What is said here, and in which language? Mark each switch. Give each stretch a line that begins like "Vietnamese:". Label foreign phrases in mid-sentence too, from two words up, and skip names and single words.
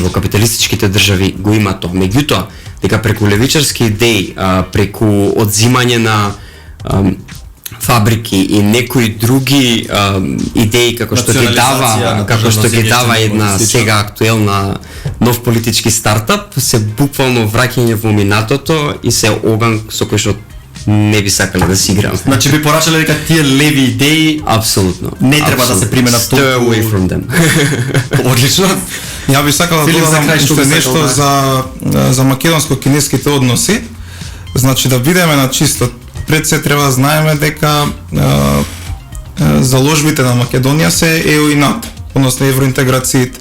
Macedonian: Во капиталистичките држави го има тоа. Меѓутоа, дека преку левичарски идеи, преку одзимање на фабрики и некои други идеи како што ги дава една сега актуелна нов политички стартап, се буквално враќање во минатото и се оган со кој што не би сакале да си играме. Значи би порачале дека тие леви идеи апсолутно не треба да се применат толку.
English: Stay away from them.
Macedonian: Одлично. Ја би сакал да додам уште нешто за македонско-кинеските односи. Значи да бидеме на чисто. Пред се треба да знаеме дека заложбите на Македонија се ЕУ и НАТО, односно евроинтеграциите.